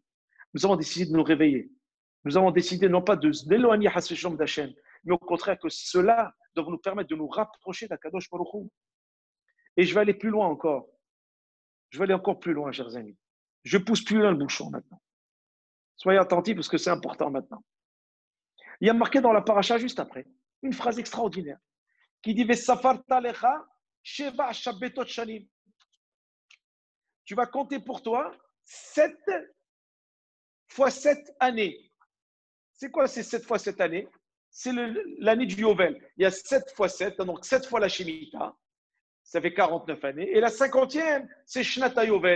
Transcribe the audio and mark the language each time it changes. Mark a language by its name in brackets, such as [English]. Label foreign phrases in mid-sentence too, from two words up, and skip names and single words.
[French] Nous avons décidé de nous réveiller. Nous avons décidé non pas de d'éloigner Hassechom d'Hachem, mais au contraire que cela doit nous permettre de nous rapprocher d'Akadosh Baruch Hu. Et je vais aller plus loin encore. Je vais aller encore plus loin, chers amis. Je pousse plus loin le bouchon maintenant. Soyez attentifs parce que c'est important maintenant. Il y a marqué dans la paracha juste après une phrase extraordinaire qui dit [Hebrew] וספרת לך שבע שבתות שנים. [French] Tu vas compter pour toi 7 fois 7 années. C'est quoi ces 7 fois 7 années? C'est l'année du Yovel. Il y a 7 fois 7, donc 7 fois la Shemitah. Ça fait 49 années. Et la 50e, c'est [Hebrew] שנת יובל.